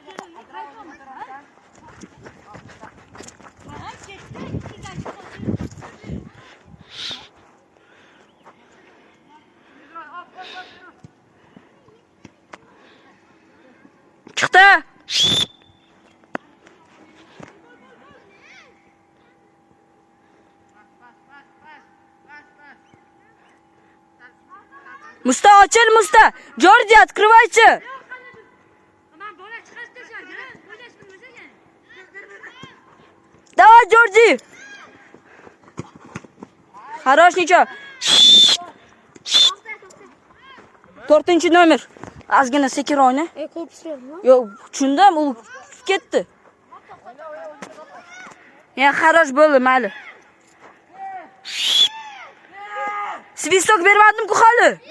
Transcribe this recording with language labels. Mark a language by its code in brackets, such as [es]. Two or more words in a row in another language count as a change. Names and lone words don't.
[uz] Chiqdi. Musta, ochil Musta. [ru] Jordi, открывайся. Давай, Jordi. Хорош, ничего. [uz] 4-chi nomer. Ozgina sekin o'yna. Yo'q, tushundim, u ketdi. Ya, хорош bo'ldi, mayli. Svistok bermadim-ku hali.